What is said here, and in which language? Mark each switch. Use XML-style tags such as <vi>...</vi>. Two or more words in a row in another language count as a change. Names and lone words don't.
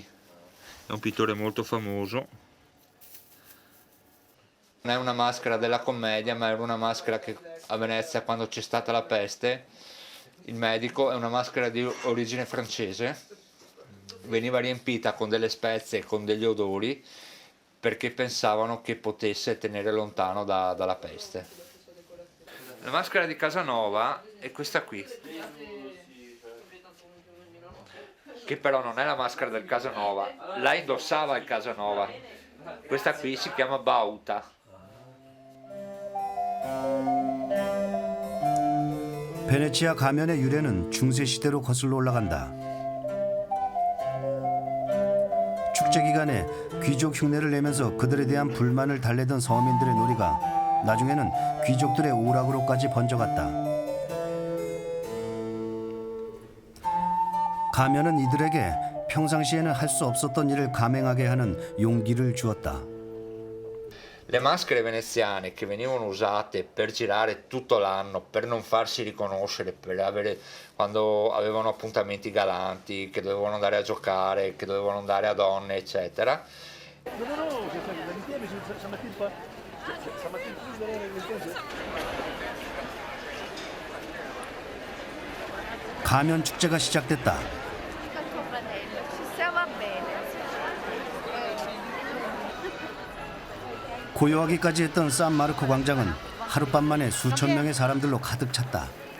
<it>È un pittore molto famoso. Non è una maschera della commedia, ma era una maschera che a Venezia, quando c'è stata la peste, il medico, è una maschera di origine francese, veniva riempita con delle spezie e con degli odori perché pensavano che potesse tenere lontano dalla peste. La maschera di Casanova è questa qui, che però non è la maschera del Casanova, la indossava il Casanova. Questa qui si chiama Bauta.</it> <ko>베네치아 가면의 유래는 중세 시대로 거슬러 올라간다. 축제 기간에 귀족 흉내를 내면서 그들에 대한 불만을 달래던 서민들의 놀이가 나중에는 귀족들의 오락으로까지 번져갔다. 가면은 이들에게 평상시에는 할 수 없었던 일을 감행하게 하는 용기를 주었다.</ko> <it>Le maschere veneziane che venivano usate per girare tutto l'anno, per non farsi riconoscere, quando avevano appuntamenti galanti, che dovevano andare a giocare, che dovevano andare a donne, eccetera.</it> <ko>가면 축제가 시작됐다. 고요하기까지 했던 산마르코 광장은 하룻밤 만에 수천 명의 사람들로 가득 찼다.</ko>